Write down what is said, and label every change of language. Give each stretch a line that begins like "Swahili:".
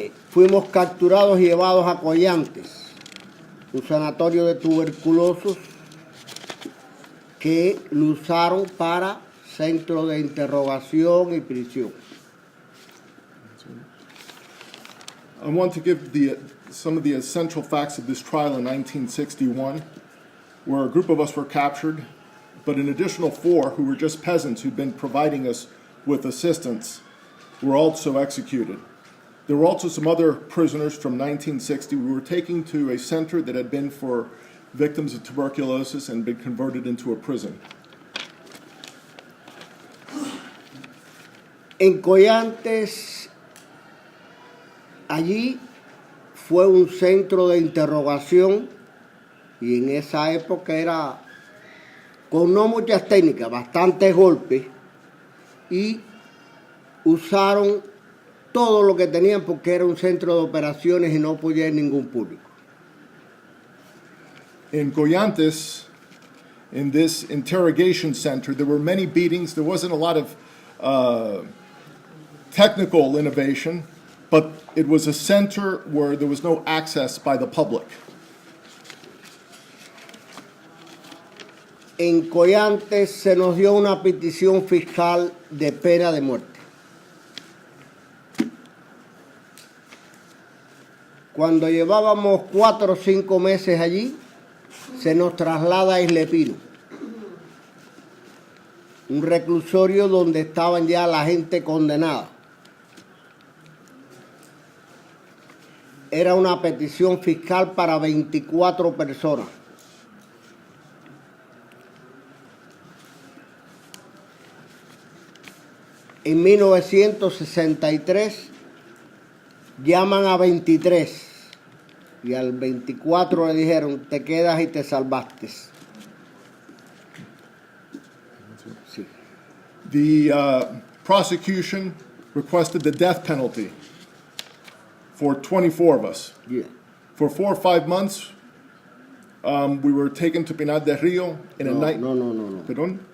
Spanish: Fuimos capturados y llevados a Collantes, un sanatorio de tuberculosos que lo usaron para centro de interrogación y prisión.
English: I want to give some of the essential facts of this trial in 1961, where a group of us were captured, but an additional 4 who were just peasants who'd been providing us with assistance were also executed. There were also some other prisoners from 1960 we were taken to a center that had been for victims of tuberculosis and been converted into a prison.
Spanish: En Collantes, allí fue un centro de interrogación y en esa época era con no muchas técnicas, bastantes golpes y usaron todo lo que tenían porque era un centro de operaciones y no podía ir ningún público.
English: In Goyantes, in this interrogation center, there were many beatings. There wasn't a lot of technical innovation, but it was a center where there was no access by the public.
Spanish: En Collantes se nos dio una petición fiscal de pena de muerte. Cuando llevábamos 4 o 5 meses allí, se nos traslada a Isla Pino, un reclusorio donde estaban ya la gente condenada. Era una petición fiscal para 24 personas. En 1963 llaman a 23 y al 24 le dijeron, te quedas y te salvaste. Sí.
English: The prosecution requested the death penalty for 24 of us. Yeah. For 4 or 5 months, we were taken to Pinar del Rio in a night.
Spanish: No. Perdón?